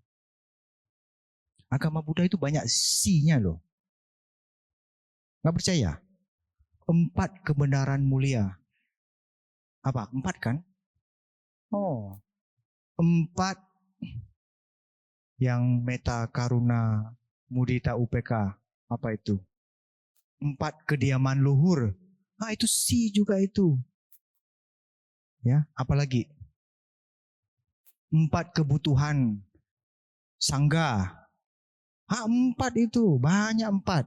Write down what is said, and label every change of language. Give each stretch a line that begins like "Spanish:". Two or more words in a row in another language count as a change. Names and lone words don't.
Indonesian: Agama Buddha itu banyak si-nya loh. Enggak percaya? 4 kebenaran mulia. Apa? 4 kan? Oh.
Pali: 4 yang meta karuna mudita upeka.
Indonesian: Apa itu? 4 kediaman luhur. Ah itu si juga itu. Ya, apalagi? 4 kebutuhan sangga. 4 itu, banyak 4.